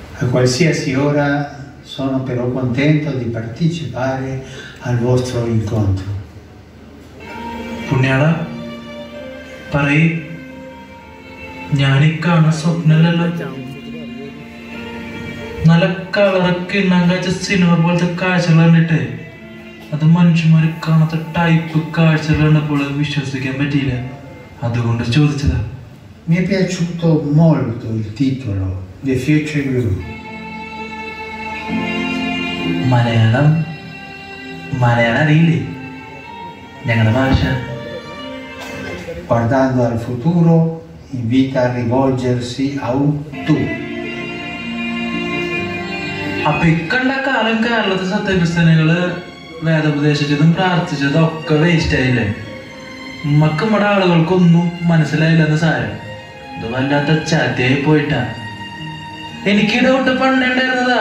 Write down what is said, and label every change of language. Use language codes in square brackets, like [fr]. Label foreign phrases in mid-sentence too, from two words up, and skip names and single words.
[it] qualsiasi ora sono però contento di partecipare al vostro incontro. [ml] പുണ്യാള പറയ്, ഞാനീ കാണുന്ന സ്വപ്നമല്ലല്ലോ. നല്ല കളറൊക്കെ ഉണ്ടാകാച്ച സിനിമ പോലത്തെ കാഴ്ചകൾ കണ്ടിട്ട് അത് മനുഷ്യന്മാര് കാണാത്ത ടൈപ്പ് കാഴ്ചകൾ കണ്ടപ്പോൾ വിശ്വസിക്കാൻ പറ്റിയില്ല. അതുകൊണ്ട് ചോദിച്ചതാ. [it] Mi è piaciuto molto il titolo, The Future You. [ml] മലയാളം അറിയില്ലേ? ഞങ്ങളുടെ ഭാഷ. [it] Guardando al futuro, invita a rivolgersi a un tu. [ml] അപ്പൊ ഇക്കണ്ട കാലം കേരളത്തെ സത്യക്രിസ്ത്യാനികള് വേദോപദേശിച്ചതും പ്രാർത്ഥിച്ചതും ഒക്കെ വേസ്റ്റ് ആയില്ലേ? ഉമ്മക്ക് നമ്മുടെ ആളുകൾക്കൊന്നും മനസ്സിലായില്ലെന്ന് സാരം. ഇത് വല്ലാത്ത ചാത്തിയായി പോയിട്ടാ. എനിക്ക് ഡൗട്ട് പണ്ടുണ്ടായിരുന്നതാ.